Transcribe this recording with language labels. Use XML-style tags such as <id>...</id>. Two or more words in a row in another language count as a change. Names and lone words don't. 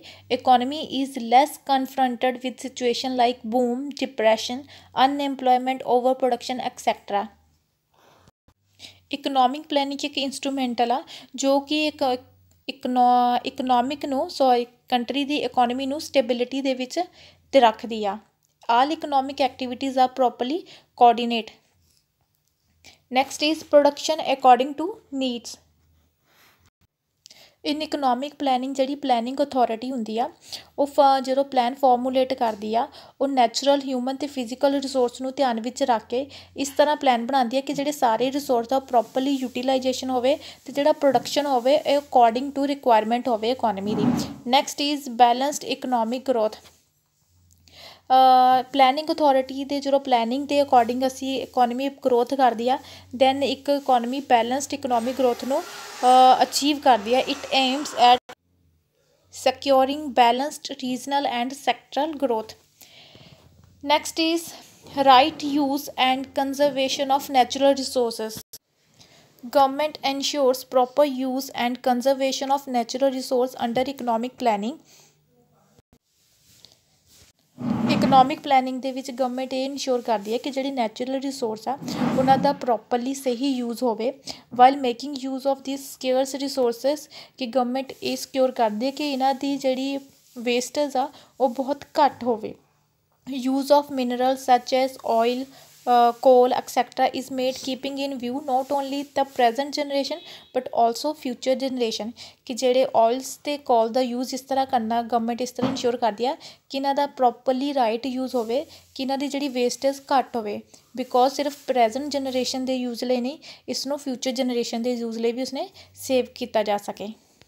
<en>economy is less confronted with situation like boom, depression, unemployment, over production etcetera. economic planning</en> <pa>ਇੱਕ ਇੰਸਟਰੂਮੈਂਟਲ ਆ ਜੋ ਕਿ ਇਕਨੋਮਿਕ ਨੂੰ ਕੰਟਰੀ ਦੀ ਇਕੋਨਮੀ ਨੂੰ ਸਟੇਬਿਲਿਟੀ ਦੇ ਵਿੱਚ ਤੇ ਰੱਖਦੀ ਆ।</pa> <en>all economic activities are properly coordinate. Next is production according to needs. In economic planning</en> <pa>ਜਿਹੜੀ</pa> <en>planning authority</en> <pa>ਹੁੰਦੀ ਆ ਉਹ ਜਦੋਂ</pa> <en>plan formulate</en> <pa>ਕਰਦੀ ਆ ਉਹ</pa> <en>natural, human</en> <pa>ਅਤੇ</pa> <en>physical resource</en> <pa>ਨੂੰ ਧਿਆਨ ਵਿੱਚ ਰੱਖ ਕੇ ਇਸ ਤਰ੍ਹਾਂ ਪਲਾਨ ਬਣਾਉਂਦੀ ਹੈ ਕਿ ਜਿਹੜੇ ਸਾਰੇ ਰਿਸੋਰਸ ਦਾ</pa> <en>properly utilization</en> <pa>ਹੋਵੇ ਅਤੇ ਜਿਹੜਾ ਪ੍ਰੋਡਕਸ਼ਨ ਹੋਵੇ ਇਹ</pa> <en>according to requirement</en> <pa>ਹੋਵੇ ਇਕੋਨਮੀ ਦੀ।</pa> <en>next is balanced economic growth. planning authority</en> <pa>ਦੇ ਜਦੋਂ ਪਲੈਨਿੰਗ ਦੇ ਅਕੋਰਡਿੰਗ ਅਸੀਂ</pa> <en>economy growth</en> <pa>ਕਰਦੀ ਆ ਦੈਨ ਇੱਕ</pa> <en>economy balanced economic growth</en> <pa>ਨੂੰ ਅਚੀਵ ਕਰਦੀ ਆ।</pa> <en>it aims at securing balanced regional and sectoral growth. Next is right use and conservation of natural resources. Government ensures proper use and conservation of natural resource under economic planning. economic planning</en> <pa>ਦੇ ਵਿੱਚ ਗਵਰਨਮੈਂਟ ਇਹ ਇਨਸ਼ੋਰ ਕਰਦੀ ਹੈ ਕਿ ਜਿਹੜੀ</pa> <en>natural resource</en> <pa>ਆ ਉਹਨਾਂ ਦਾ ਪ੍ਰੋਪਰਲੀ ਸਹੀ ਯੂਜ਼ ਹੋਵੇ।</pa> <en>while making use of this scarce resources,</en> <pa>ਕਿ ਗਵਰਨਮੈਂਟ ਇਹ ਸਿਕਿਉਰ ਕਰਦੀ ਹੈ ਕਿ ਇਹਨਾਂ ਦੀ ਜਿਹੜੀ ਵੇਸਟੇਜ ਆ ਉਹ ਬਹੁਤ ਘੱਟ ਹੋਵੇ।</pa> <en>use of minerals such as oil, coal etc. is made keeping in view not only the present generation but also future generation।</en> <pa>ਕਿ ਜਿਹੜੇ ਆਇਲਸ ਅਤੇ ਕੋਲ ਦਾ ਯੂਜ਼ ਇਸ ਤਰ੍ਹਾਂ ਕਰਨਾ ਗਵਰਨਮੈਂਟ ਇਸ ਤਰ੍ਹਾਂ ਇਨਸ਼ੋਰ ਕਰਦੀ ਆ ਕਿ ਇਹਨਾਂ ਦਾ</pa> <en>properly right use</en> <pa>ਹੋਵੇ, ਕਿ ਇਹਨਾਂ ਦੀ ਜਿਹੜੀ ਵੇਸਟੇਜ ਘੱਟ ਹੋਵੇ। ਬਿਕੋਜ਼ ਸਿਰਫ</pa> <en>present generation</en> <pa>ਦੇ ਯੂਜ਼ ਲਈ ਨਹੀਂ, ਇਸ ਨੂੰ</pa> <en>future generation</en> <pa>ਦੇ ਯੂਜ਼ ਲਈ ਵੀ ਉਸਨੇ ਸੇਵ ਕੀਤਾ ਜਾ ਸਕੇ।</pa>